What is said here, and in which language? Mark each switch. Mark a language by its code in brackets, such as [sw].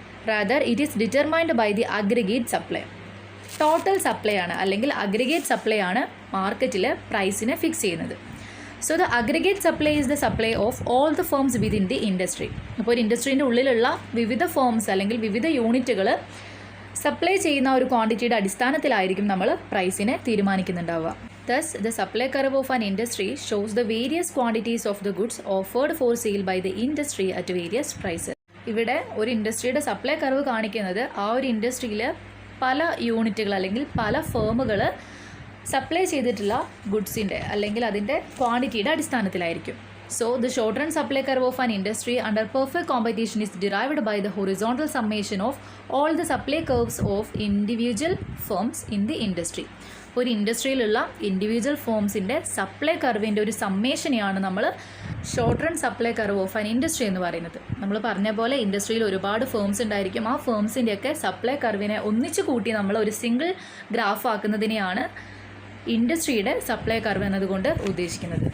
[en] Rather it is determined by the aggregate supply. [ml] Total supply ആണ് അല്ലെങ്കിൽ aggregate supply ആണ് മാർക്കറ്റിൽ പ്രൈസിനെ ഫിക്സ് ചെയ്യുന്നത്. [en] So the aggregate supply is the supply of all the firms within the industry. [ml] അപ്പോൾ ഒരു ഇൻഡസ്ട്രീൻ്റെ ഉള്ളിലുള്ള വിവിധ ഫേംസ് അല്ലെങ്കിൽ വിവിധ യൂണിറ്റുകൾ സപ്ലൈ ചെയ്യുന്ന ഒരു ക്വാണ്ടിറ്റിയുടെ അടിസ്ഥാനത്തിലായിരിക്കും നമ്മൾ പ്രൈസിനെ തീരുമാനിക്കുന്നുണ്ടാവുക. [en] Thus, the supply curve of an industry shows the various quantities of the goods offered for sale by the industry at various prices. [ml] ഇവിടെ ഒരു ഇൻഡസ്ട്രിയുടെ സപ്ലൈ കർവ് കാണിക്കുന്നത് ആ ഒരു ഇൻഡസ്ട്രിയിൽ പല യൂണിറ്റുകൾ അല്ലെങ്കിൽ പല ഫേമുകൾ സപ്ലൈ ചെയ്തിട്ടുള്ള ഗുഡ്സിൻ്റെ അല്ലെങ്കിൽ അതിൻ്റെ ക്വാണ്ടിറ്റിയുടെ അടിസ്ഥാനത്തിലായിരിക്കും. [en] So, the short run supply curve of an industry under perfect competition is derived by the horizontal summation of all the supply curves of individual firms in the industry. [ml] ഒരു ഇൻഡസ്ട്രിയിലുള്ള ഇൻഡിവിജ്വൽ ഫോംസിൻ്റെ സപ്ലൈ കർവിൻ്റെ ഒരു സമ്മേഷനെയാണ് നമ്മൾ short run supply curve of an industry എന്ന് പറയുന്നത്. നമ്മൾ പറഞ്ഞ പോലെ ഇൻഡസ്ട്രിയിൽ ഒരുപാട് ഫേംസ് ഉണ്ടായിരിക്കും. ആ ഫേംസിൻ്റെയൊക്കെ സപ്ലൈ കർവിനെ ഒന്നിച്ച് കൂട്ടി നമ്മൾ ഒരു സിംഗിൾ ഗ്രാഫ് ആക്കുന്നതിനെയാണ് ഇൻഡസ്ട്രിയുടെ സപ്ലൈ കർവ് എന്നതുകൊണ്ട് ഉദ്ദേശിക്കുന്നത്.